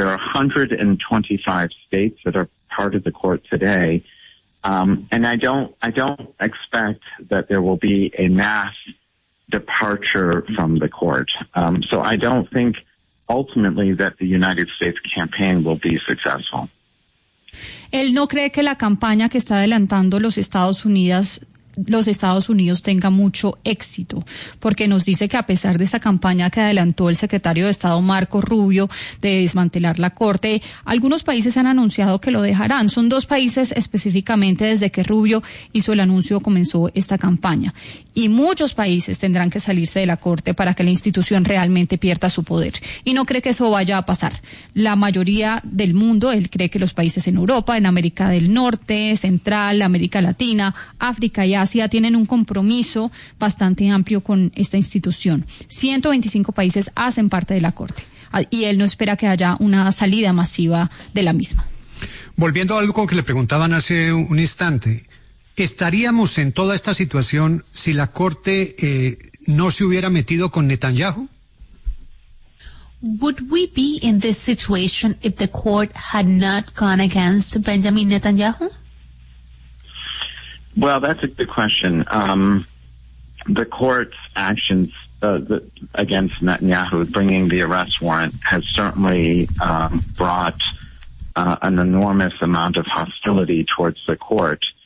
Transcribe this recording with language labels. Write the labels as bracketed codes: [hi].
[en] There are 125 states that are part of the court today. And I don't expect that there will be a mass departure from the court. So I don't think ultimately that the United States campaign will be successful. [es] Él no cree que la campaña que está adelantando los Estados Unidos tenga mucho éxito, porque nos dice que a pesar de esa campaña que adelantó el secretario de Estado Marco Rubio de desmantelar la Corte, algunos países han anunciado que lo dejarán. Son dos países específicamente desde que Rubio hizo el anuncio, comenzó esta campaña. Y muchos países tendrán que salirse de la Corte para que la institución realmente pierda su poder. Y no cree que eso vaya a pasar. La mayoría del mundo, él cree que los países en Europa, en América del Norte, Central, América Latina, África y Asia tienen un compromiso bastante amplio con esta institución. 125 países hacen parte de la Corte y él no espera que haya una salida masiva de la misma. Volviendo a algo que le preguntaban hace un instante, ¿estaríamos en toda esta situación si la Corte no se hubiera metido con Netanyahu? [en] Would we be in this situation if the court had not gone against Benjamin Netanyahu? Well, that's a good question. The court's actions against Netanyahu, bringing the arrest warrant, has certainly brought an enormous amount of hostility towards the court.